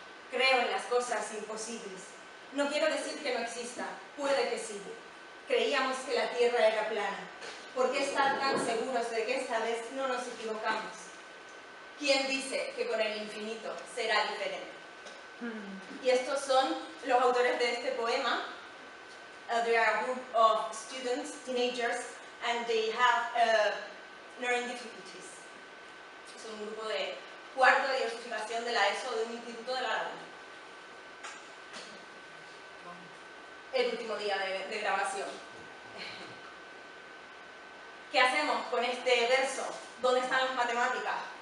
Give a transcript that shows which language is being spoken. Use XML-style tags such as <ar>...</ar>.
<es>Creo en las cosas imposibles. No quiero decir que no exista, puede que sí. Creíamos que la Tierra era plana. ¿Por qué estar tan seguros de que esta vez no nos equivocamos? ¿Quién dice que con el infinito será diferente? Y estos son los autores de este poema.</es> <en>They are a group of students, teenagers, and they have learning difficulties.</en> <es>Es un grupo de cuarto de diversificación de la ESO de un instituto de La Laguna. El último día de grabación. ¿Qué hacemos con este verso? ¿Dónde están las matemáticas?</es>